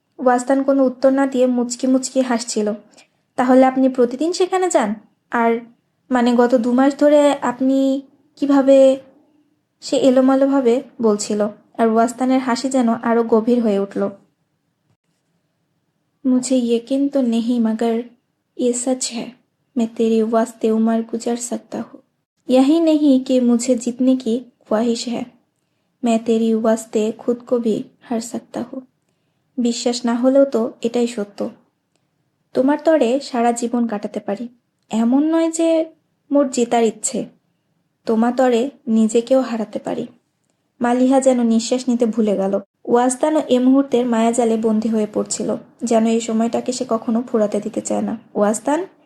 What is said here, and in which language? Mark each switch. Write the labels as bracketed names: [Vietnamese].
[Bangla] ওয়াজদান কোনো উত্তর না দিয়ে মুচকি মুচকি হাসছিল। তাহলে আপনি প্রতিদিন সেখানে যান? আর মানে গত 2 মাস ধরে আপনি কিভাবে? সে এলোমেলোভাবে বলছিল, আর ওয়াজদানের হাসি যেন আরো গভীর হয়ে উঠল। [Hindi] मुझे यकीन तो नहीं मगर ये सच है, मैं तेरे वास्ते उम्र गुजार सकता हूँ। यही नहीं कि मुझे जीतने की ख्वाहिश है, मैं तेरी वास्ते खुद को भी हार सकता हूँ। [Bangla] বিশ্বাস না হলেও তো এটাই সত্য। তোমার তরে সারা জীবন কাটাতে পারি, এমন নয় যে মোর জেতার ইচ্ছে। তোমার তরে নিজেকেও হারাতে পারি। মালিহা যেন নিঃশ্বাস নিতে ভুলে গেল। ওয়াজদানও এ মুহূর্তের মায়াজালে বন্দী হয়ে পড়ছিল, যেন এই সময়টাকে সে কখনো ফুরাতে দিতে চায় না। ওয়াজদান!